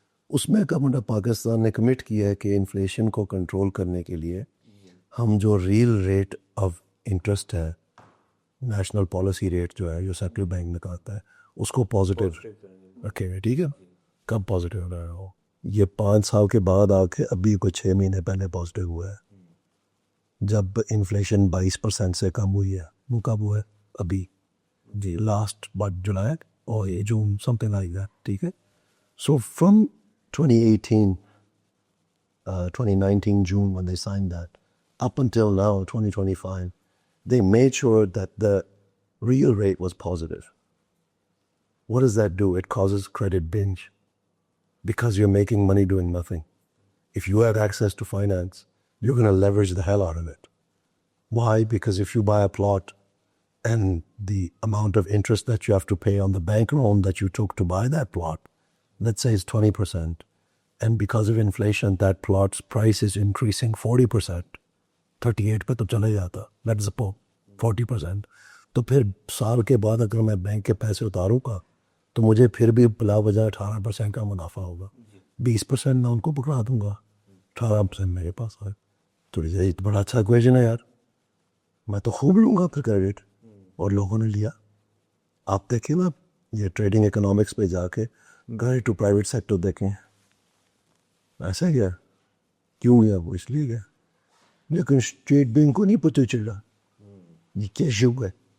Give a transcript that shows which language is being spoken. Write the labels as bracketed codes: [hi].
[ur] اس میں گورنمنٹ پاکستان نے کمٹ کیا ہے کہ انفلیشن کو کنٹرول کرنے کے لیے ہم جو ریل ریٹ آف انٹرسٹ ہے, نیشنل پالیسی ریٹ جو ہے جو سینٹرل بینک نکالتا ہے, اس کو پازیٹیو رکھے ہوئے. ٹھیک ہے, کب پازیٹیو ہو رہا ہے وہ, یہ 5 سال کے بعد آ کے ابھی کچھ 6 مہینے پہلے پازیٹیو ہوا ہے, جب انفلیشن 20% سے کم ہوئی ہے. وہ کب ہوا ہے؟ ابھی جی لاسٹ جولائی اور یہ جون [en] Something like that. [ur] ٹھیک ہے, [en] So from 2018 2019 June when they signed that up until now 2025 they made sure that the real rate was positive. What does that do? It causes credit binge because you're making money doing nothing. If you have access to finance, you're going to leverage the hell out of it. Why? Because if you buy a plot and the amount of interest that you have to pay on the bank loan that you took to buy that plot, let's say is 20%, and because of inflation that plot's price is increasing 40%, [ur] 38 پہ تو چلے جاتا, [en] let's suppose 40%, [ur] تو پھر سال کے بعد اگر میں بینک کے پیسے اتاروں گا تو مجھے پھر بھی بلا وجہ 18% کا منافع ہوگا. 20% میں ان کو پکڑا دوں گا, 18% میرے پاس آئے. تھوڑی سی بڑا اچھا کویشن ہے یار, میں تو خوب لوں گا پھر کریڈٹ, اور لوگوں نے لیا. آپ دیکھیں نا یہ ٹریڈنگ اکنامکس پہ جا کے گئے ٹو پرائیویٹ سیکٹر دیکھیں, ایسا گیا کیوں گیا, وہ اس لیے گیا, لیکن اسٹیٹ بینک کو نہیں پتہ چلا یہ کیسے ہوا ہے.